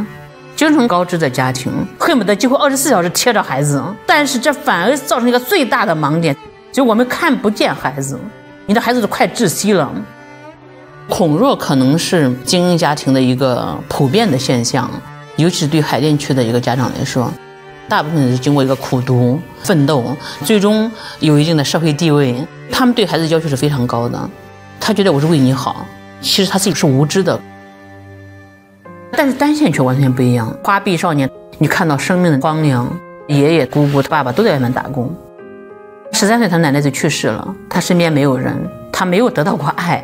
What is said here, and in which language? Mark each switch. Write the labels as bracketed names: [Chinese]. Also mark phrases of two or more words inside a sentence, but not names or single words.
[Chinese] 精神高知的家庭恨不得幾乎24小時貼着孩子，但是這反而造成一個最大的盲點，就是我們看不見孩子，你的孩子都快窒息了。恐弱可能是精英家庭的一個普遍的現象，尤其是對海淀区的一個家長來說，大部分是經過一個苦讀奮鬥，最終有一定的社會地位，他們對孩子要求是非常高的。他覺得我是為你好，其實他自己是無知的。但是單線卻完全不一樣。花臂少年，你看到生命的荒涼，爺爺姑姑他爸爸都在外面打工。13歲他奶奶就去世了，他身邊沒有人，他沒有得到過愛。